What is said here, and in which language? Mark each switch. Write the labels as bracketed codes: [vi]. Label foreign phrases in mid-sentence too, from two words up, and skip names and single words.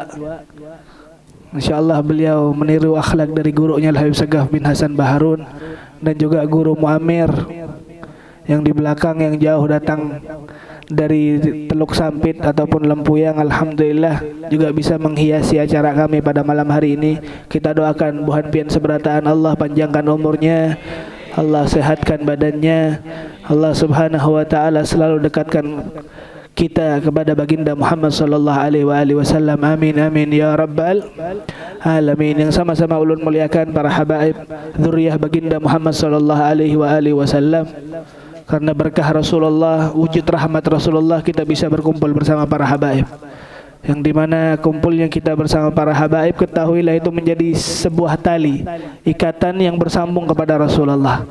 [id] Insyaallah beliau meniru akhlak dari gurunya Al-Habib Sagaf bin Hasan Baharun, dan juga guru Muamir yang di belakang yang jauh datang dari Teluk Sampit ataupun Lempuyang, alhamdulillah juga bisa menghiasi acara kami pada malam hari ini. Kita doakan [bjn] buhan pian seberataan [id] Allah panjangkan umurnya, Allah sehatkan badannya, Allah [ar] سبحانه وتعالى [id] selalu dekatkan kita kepada baginda Muhammad [ar] صلى الله عليه وسلم. آمين آمين يا رب العالمين. [id] Yang sama-sama ulun muliakan para habaib dzurriyyah baginda Muhammad [ar] صلى الله عليه وسلم. [id] Karena berkah Rasulullah, wujud rahmat Rasulullah, kita bisa berkumpul bersama para habaib. Yang dimana kumpulnya kita bersama para habaib, ketahuilah itu menjadi sebuah tali, ikatan yang bersambung kepada Rasulullah.